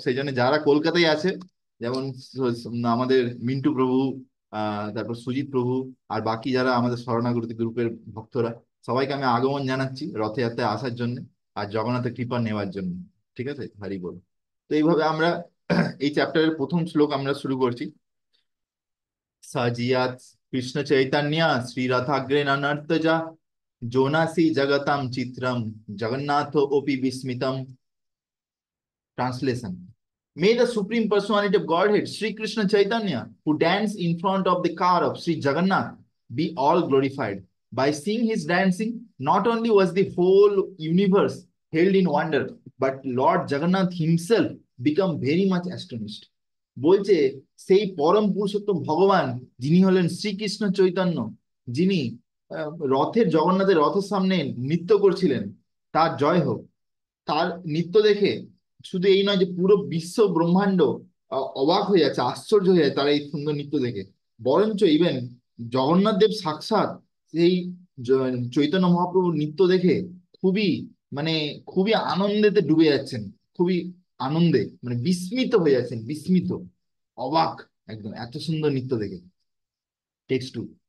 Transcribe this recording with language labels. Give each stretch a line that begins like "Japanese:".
Bangla: সেই জন্য যারা কলকাতায় আছে, যেমন আমাদের মিন্টু প্রভু, তারপর সুজিত প্রভু, আর বাকি যারা আমাদের শরণাগতি গ্রুপের ভক্তরা, সবাইকে আমি আগমন জানাচ্ছি রথযাত্রায় আসার জন্য আর জগন্নাথের কৃপা নেওয়ার জন্য, ঠিক আছে, হরি বল। তো এইভাবে আমরা এই চ্যাপ্টারের প্রথম শ্লোক আমরা শুরু করছি।
Sanskrit: সাজিয়াত কৃষ্ণ চৈতন্য শ্রী রথাগ্রে নর্তজা, জোনাসি জগতাম চিত্রম, জগন্নাথ ওপি বিস্মিতম।
English: Translation. May the Supreme Personality of Godhead, Sri Krishna Chaitanya, who danced in front of the car of Sri Jagannath, be all glorified. By seeing his dancing, not only was the whole universe held in wonder, but Lord Jagannath himself become very much astonished.
Bangla: বলছে সেই পরম পুরুষোত্তম ভগবান, যিনি হলেন শ্রীকৃষ্ণ চৈতন্য, যিনি রথের জগন্নাথের রথের সামনে নৃত্য করছিলেন, তার জয় হোক। তার নৃত্য দেখে শুধু এই নয় যে পুরো বিশ্ব ব্রহ্মাণ্ড অবাক হয়ে যাচ্ছে, আশ্চর্য হয়ে যাচ্ছে তার এই সুন্দর নৃত্য দেখে, বরঞ্চ ইভেন জগন্নাথ দেব সাক্ষাৎ সেই চৈতন্য মহাপ্রভুর নৃত্য দেখে খুবই, মানে খুবই আনন্দেতে ডুবে যাচ্ছেন, খুবই আনন্দে, মানে বিস্মিত হয়ে যাচ্ছেন, বিস্মিত, অবাক, একদম এত সুন্দর নৃত্য দেখে। Text to.